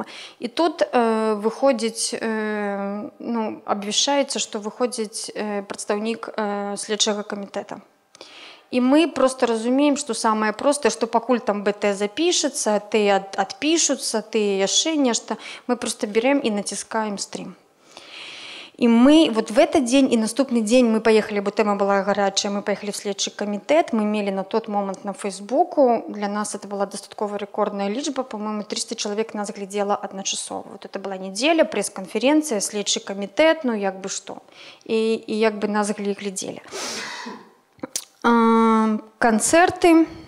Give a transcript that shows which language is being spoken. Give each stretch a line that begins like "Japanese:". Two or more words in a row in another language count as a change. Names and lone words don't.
Belarusian: І тут выходзіць, ну, абвяшчаецца, што выходзіць прадстаўнік следчага камітэта. І мы просто разумеем, што самае простае, што пакуль там БТ запішацца, ты адпішуцца, ты яшчэ нешта, мы просто берем і націскаем стрім. І мы
Russian: вот в этот
Belarusian: дзень і наступны дзень мы паехалі, бо тэма была гарачая, мы паехалі в следчы камітэт, мы мелі на тот момант на Фейсбуку, для нас
Russian: это была
Belarusian: дастаткова рэкордная лічба, по-моему, 300 чалавек нас глядзела адначасова.
Russian: Вот это была
Belarusian: недзеля, прэс-канферэнцыя, следчы камітэт, ну што. І нас глядзелі. Канцэрты.